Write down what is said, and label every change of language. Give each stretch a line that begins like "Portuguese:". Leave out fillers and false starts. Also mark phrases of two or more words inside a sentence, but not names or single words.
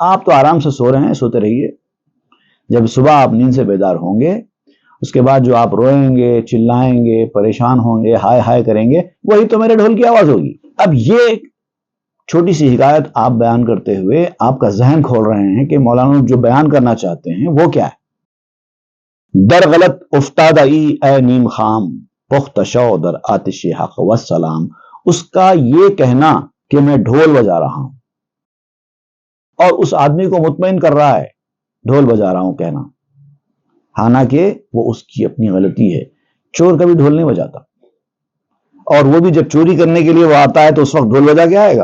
Urdu: آپ تو آرام سے سو رہے ہیں، سوتے رہیے۔ جب صبح آپ نیند سے بیدار ہوں گے، اس کے بعد جو آپ روئیں گے، چلائیں گے، پریشان ہوں گے، ہائے ہائے کریں گے، وہی تو میرے ڈھول کی آواز ہوگی۔ اب یہ چھوٹی سی حکایت آپ بیان کرتے ہوئے آپ کا ذہن کھول رہے ہیں کہ مولانا جو بیان کرنا چاہتے ہیں وہ کیا ہے۔
Persian: در غلط افتادہ اے نیم خام، پخت شو در آتش حق والسلام۔
Urdu: اس کا یہ کہنا کہ میں ڈھول بجا رہا ہوں، اور اس آدمی کو مطمئن کر رہا ہے ڈھول بجا رہا ہوں کہنا، حالانکہ وہ اس کی اپنی غلطی ہے۔ چور کبھی ڈھول نہیں بجاتا، اور وہ بھی جب چوری کرنے کے لیے وہ آتا ہے تو اس وقت ڈھول بجا کے آئے گا۔